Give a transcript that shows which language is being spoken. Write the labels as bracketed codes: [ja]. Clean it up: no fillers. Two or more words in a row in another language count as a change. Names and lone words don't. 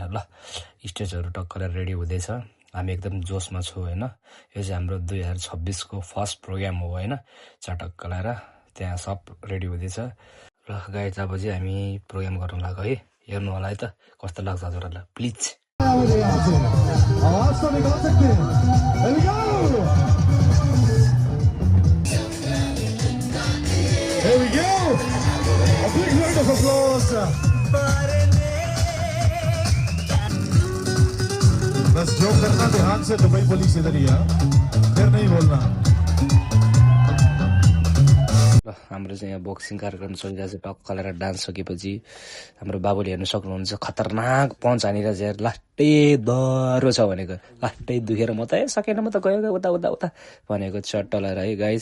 [ne] ल स्टेजहरू टक्क लगाएर रेडी हुँदैछ। हामी एकदम जोसमा छौँ होइन। यो चाहिँ हाम्रो 2026को [en] first program [ne] हो होइन। चटक्क लगाएर त्यहाँ सब रेडी हुँदैछ। र गाइस अब चाहिँ हामी प्रोग्राम गर्नु लाग्यो है। हेर्नु होला है त कस्तो लाग्छ हजुरहरूलाई प्लिज। [hi] आवाज तो निकाल सकते हैं [en] Here we go! Here we go! A big round of applause! [hi] बस जो करना ध्यान से दुबई पुलिस इधर ही है फिर नहीं बोलना। [ne] ल हाम्रो चाहिँ यहाँ बक्सिङ कार्यक्रम चलिरहेको छ। टक्क लगाएर डान्स सकेपछि हाम्रो बाबुले हेर्नु सक्नुहुन्छ खतरनाक पञ्च हानेर चाहिँ लास्टै दह्रो छ भनेको। लास्टै दुखेर म त सकेन म त गयो उता उता उता भनेको चट्ट लगाएर है गाइस।